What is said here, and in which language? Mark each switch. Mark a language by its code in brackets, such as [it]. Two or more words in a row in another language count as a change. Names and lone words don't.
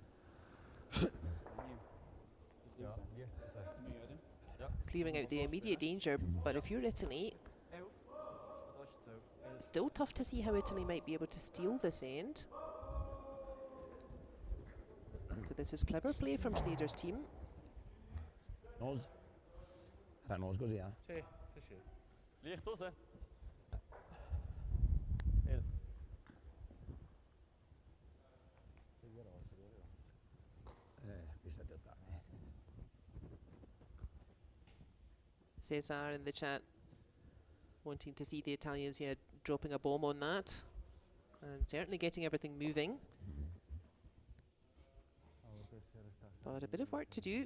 [en] Clearing out the immediate danger, but if you're Italy, still tough to see how Italy might be able to steal this end. So this is clever play from Schnider's team. [it] Nose. Era nose così, eh? Sì, sì, sì. [de] Licht raus. [it] Questa ti ottava. [en] Cesar in the chat wanting to see the Italians here dropping a bomb on that, and certainly getting everything moving. But a bit of work to do.